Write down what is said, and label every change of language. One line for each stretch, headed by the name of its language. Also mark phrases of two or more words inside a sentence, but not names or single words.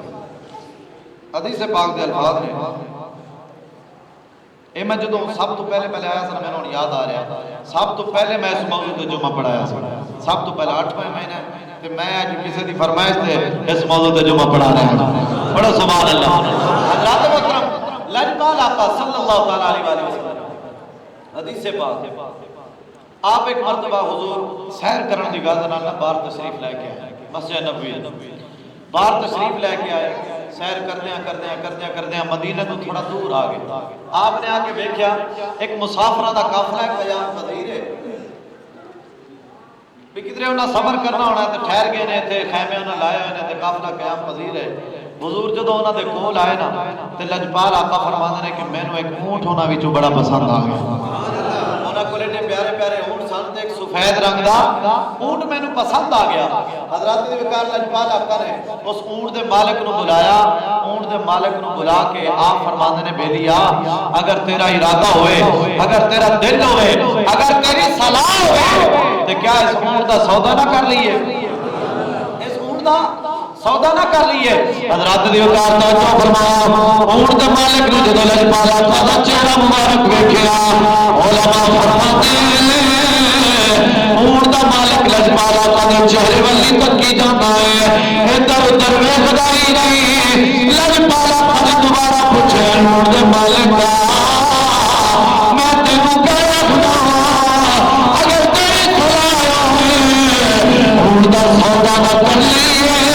Punjabi: حدیث پاک دے الفاظ نے، اے میں جدوں سب تو پہلے آیا سا میں نے یاد آ رہا، سب تو پہلے میں اس موضوع تے جمعہ پڑھایا سا، سب تو پہلے 8ویں مہینے تے میں اج کسی دی فرمائش تے اس موضوع تے جمعہ پڑھا رہا ہوں۔ بڑا
Arabic: سبحان اللہ۔
Punjabi: حضرات محترم لجپال آقا
Arabic: صلی اللہ تعالی علیہ وآلہ وسلم
Punjabi: حدیث پاک، آپ ایک مرتبہ حضور سیر کرن دی گل نال باہر تشریف لے کے آئے، مسجد نبوی باہر تشریف لے کے آئے، سیر کردیاں مدینہ تو تھوڑا دور آ گئے۔ آپ نے آ کے دیکھا ایک مسافرہ دا قافلہ قیام پذیر ہے، بھی کدھر انہاں سفر کرنا ہونا ہے تے ٹھہر گئے نے تے خیمے انہاں لائے ہوئے نے تے قافلہ قیام پذیر ہے۔ حضور جدوں انہاں دے کول آئے نا تے لجپال آقا فرماندے نے کہ مینوں ایک اونٹ انہاں وچوں بڑا پسند آ گیا۔ انہاں کولے نے پیارے پیارے اونٹ سن تے ایک سفید رنگ دا اونٹ مینوں پسند آ گیا۔ حضرات دی وقار لجپال آقا نے اس اونٹ دے مالک نو بلایا، اونٹ دے مالک نو بلا کے آپ فرماندے نے بیلیا اگر تیرا ارادہ ہوئے، اگر تیرا دل ہوئے، اگر تیری صلاح ہوئے تے کیا اس اونٹ دا سودا نہ کر لیے، اس اونٹ دا سودا نہ کر لیے۔ حضرات دی وقار توجہ فرمایا، اونٹ دے مالک نے جدوں لجپال آقا دا چہرہ مبارک ویکھیا، علماء فرماتے اونٹ دا مالک لجپال آقا دے چہرے والی تکی جاتا ہے، ادھر ادھر ویکھدا ہی نہیں۔ لجپال آقا نے دوبارہ پوچھا اونٹ دے مالک میں تینوں کہہ رکھدا اگر تیری صلاح ہوئے اونٹ دا سودا نہ کر لیے۔